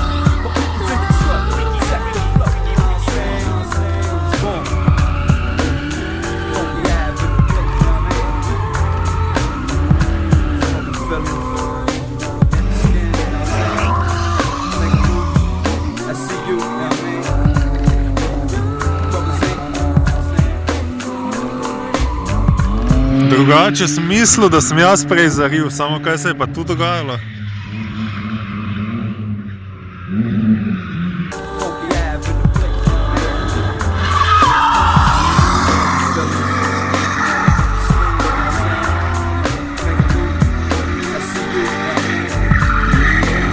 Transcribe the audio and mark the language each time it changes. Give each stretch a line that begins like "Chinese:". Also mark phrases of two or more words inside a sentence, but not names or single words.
English: My people's in Detroit, check the flow. Boom. Funky Ave in the place. I see you, know what I mean?
Slovenian: Drugače sem mislil, da sem jaz prej zaril, samo kaj se je pa tu dogajalo?
English: Funky Ave in the place. I see you, know what I mean?